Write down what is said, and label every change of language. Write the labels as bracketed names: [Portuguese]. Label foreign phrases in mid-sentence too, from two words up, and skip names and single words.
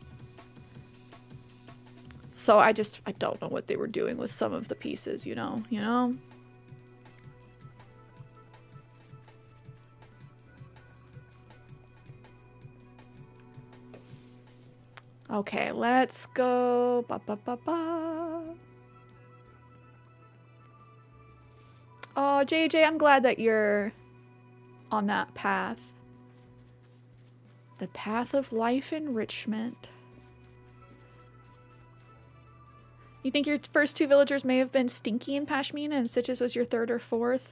[English] So I don't know what they were doing with some of the pieces, you know? Okay, let's go. Ba, ba, ba, ba. Oh, JJ, I'm glad that you're on that path. The path of life enrichment. You think your first two villagers may have been Stinky and Pashmina and Stitches was your third or fourth?